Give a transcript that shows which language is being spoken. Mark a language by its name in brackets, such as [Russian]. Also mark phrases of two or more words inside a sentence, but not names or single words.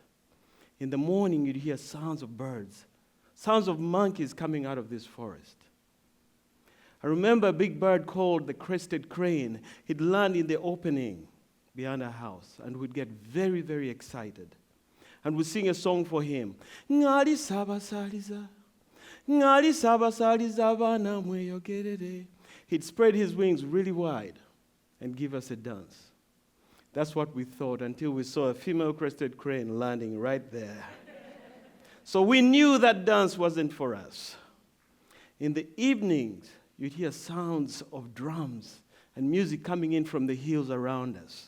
[English] In the morning, you'd hear sounds of birds, sounds of monkeys coming out of this forest. I remember a big bird called the crested crane. He'd land in the opening behind our house, and we'd get very, very excited. And we'd sing a song for him. [Ganda] Ngali saba saliza, ngali saba saliza bana mweyogerere. [English] He'd spread his wings really wide and give us a dance. That's what we thought until we saw a female crested crane landing right there. So we knew that dance wasn't for us. In the evenings, you'd hear sounds of drums and music coming in from the hills around us.